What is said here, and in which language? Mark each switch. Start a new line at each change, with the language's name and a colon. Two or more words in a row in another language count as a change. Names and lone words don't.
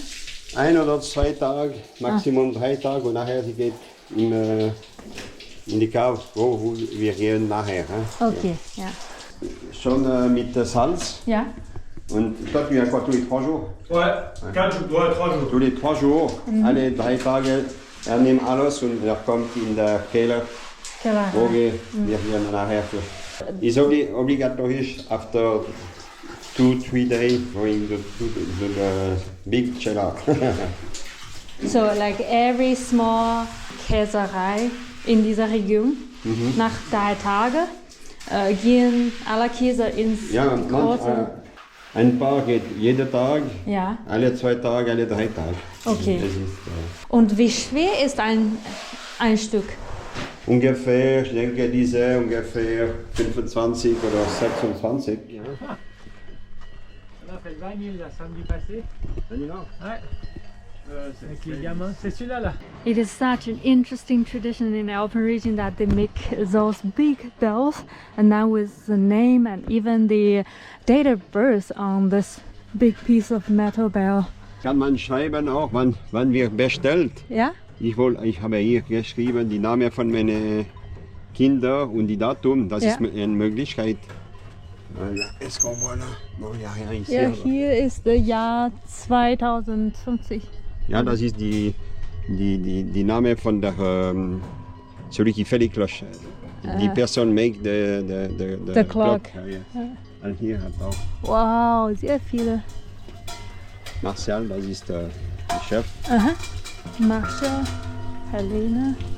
German: 1 oder 2 Tage, Maximum 3 Tage und nachher sie geht in die Cave, wo wir gehen nachher.
French: Hein.
German: Okay, ja. Schon mit Salz Ja?
French: und toi tu viens quoi tous les 3 jours? Ouais, 4 jours, 3 jours. Tous les 3 jours,
German: alle 3 Tage, nehmen alles und er kommt in der Keller, wo wir gehen nachher für.
English: It's obligatory after 2-3 days going to the big cellar. So like every small
German: Käserei in dieser Region, nach 3 Tagen gehen alle Käse ins Ja, große... ein paar geht jeden Tag, Ja, alle 2 Tage, alle 3 Tage. okay. Das ist, Und wie schwer ist ein Stück? ungefähr, ich denke, diese ungefähr 25 oder 26.
French: On a fait le vanille là, samedi passé. Ouais. Avec les gamins. C'est celui-là là. It is such an interesting tradition in the Alpine region that they make those big bells, and now with the name and even the date of birth on this big piece of metal bell.
German: Kann man schreiben auch, wann wir bestellt. Ja? Ich habe hier geschrieben, die Namen von meinen Kindern und die Datum, das Ja. ist eine Möglichkeit.
French: Est-ce qu'on voit là? Non, il n'y a rien ici.
German: Ja, aber- hier ist das Jahr 2050. Ja, das ist die Name von der,
French: celui qui fait les cloches.
German: Die Person
English: make the clock.
German: Ja, ja. Und hier hat auch Wow, sehr viele. Martial, das ist der Chef. Aha. Mascha, Helene.